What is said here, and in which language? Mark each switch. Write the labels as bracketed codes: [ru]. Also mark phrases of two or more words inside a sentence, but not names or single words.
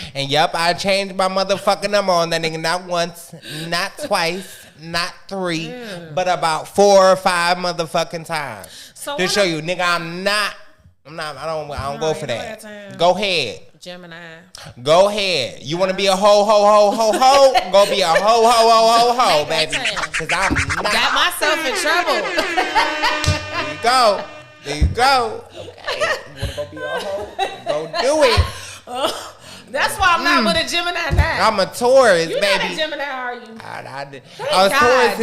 [en] And yep, I changed my motherfucking number on that nigga not once, not twice, not 3, but about 4 or 5 motherfucking times. So To show you, nigga, I don't go for that. time. Go ahead. Gemini. Go ahead. You want to be a ho, ho, ho, ho, ho? Go be a ho, ho, ho, ho, ho, baby. Because I'm not. Got myself in trouble. There you go. There you go. Okay. You want to go be a hoe? Go do it. That's why I'm not with a Gemini now. I'm a Taurus, You baby. not a Gemini, are you? Us Tauruses,